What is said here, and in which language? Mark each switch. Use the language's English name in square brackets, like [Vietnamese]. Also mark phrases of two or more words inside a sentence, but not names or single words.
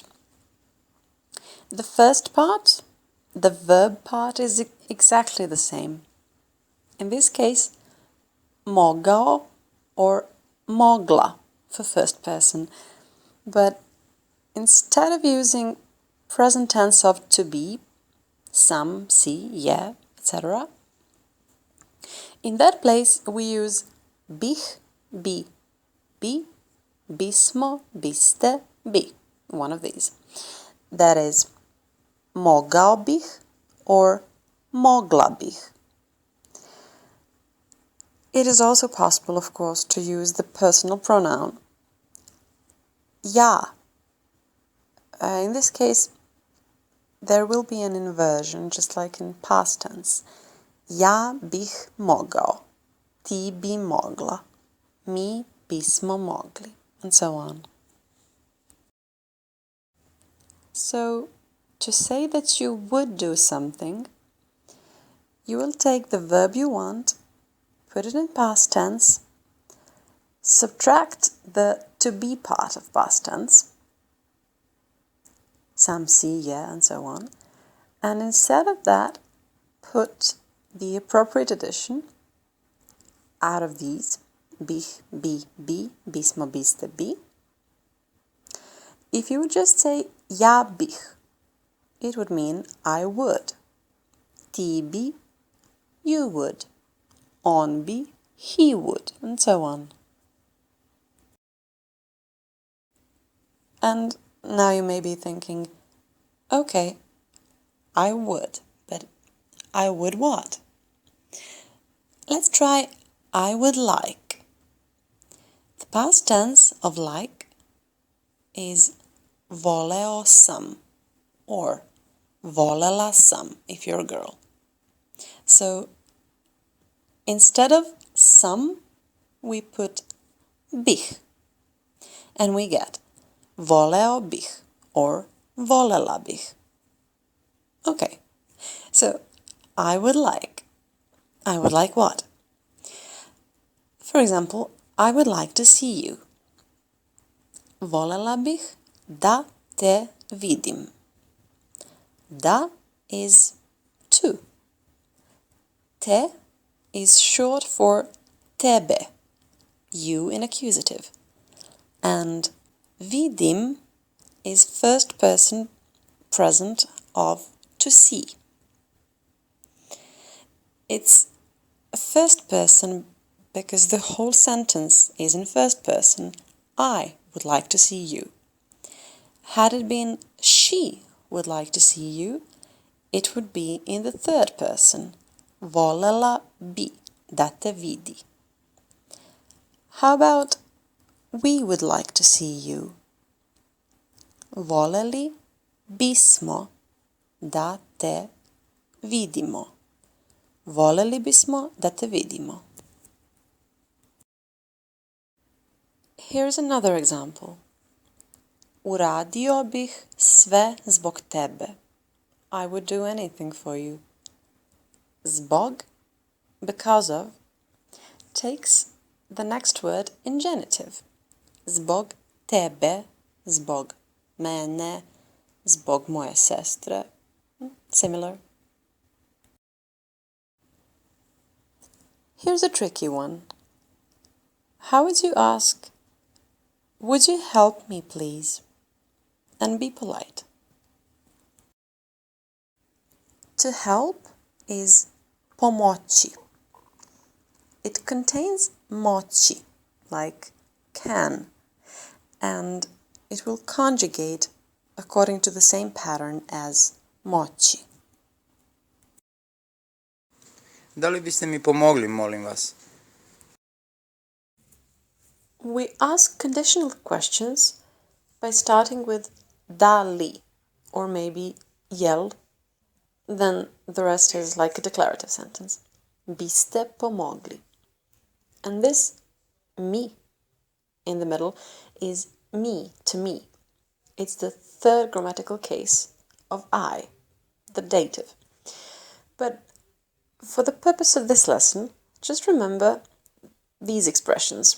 [English] The first part, the verb part, is exactly the same. In this case, [Serbian] mogao or mogla [English] for first person, but instead of using present tense of to be, [Serbian] sam, si, je, [English] etc., in that place we use [Serbian] bih, bi, bismo, biste, bi, [English] one of these. That is [Serbian] mogao bih or mogla bih. [English] It is also possible, of course, to use the personal pronoun ja. In this case, there will be an inversion, just like in past tense. [Serbian] Ja bih mogao, ti bi mogla, mi bismo mogli, [English] and so on. So, to say that you would do something, you will take the verb you want, put it in past tense, subtract the to be part of past tense, [Serbian] sam, si, je, [English] and so on, and instead of that, put the appropriate addition out of these, [Serbian] bih, bi, bismo, biste, bi. [English] If you would just say [Serbian] ja bih, [English] it would mean I would. [Serbian] Ti bi, [English] you would. [Serbian] On bi, [English] he would, and so on. And now you may be thinking, okay, I would, but I would what? Let's try I would like. The past tense of like is [Serbian] voleo sam [English] or [Serbian] volela sam [English] if you're a girl. So instead of sam, we put bih and we get [Serbian] voleo bih [English] or [Serbian] volela bih. [English] Okay, so I would like. I would like what? For example, I would like to see you. [Serbian] Volela bih da te vidim. [English] Da is to. Te is short for tebe, you in accusative. And vidim is first person present of to see. It's a first person because the whole sentence is in first person. I would like to see you. Had it been she would like to see you, it would be in the third person. [Serbian] Volela bi da te vidi. [English] How about we would like to see you? [Serbian] Voleli bismo da te vidimo. Voleli bismo da te vidimo. [English] Here's another example. [Serbian] Uradio bih sve zbog tebe. [English] I would do anything for you. Zbog, because of, takes the next word in genitive. [Serbian] Zbog tebe, zbog mene, zbog moje sestre. [English] Similar. Here's a tricky one. How would you ask, would you help me please? And be polite. To help is pomoci. It contains moci, like can, and it will conjugate according to the same pattern as moci. [Serbian] Da li biste mi pomogli, molim vas? [English] We ask conditional questions by starting with [Serbian] da li, [English] or maybe jel. Then the rest is like a declarative sentence. [Serbian] Biste pomogli. [English] And this mi in the middle is me, to me. It's the third grammatical case of I, the dative. But for the purpose of this lesson, just remember these expressions.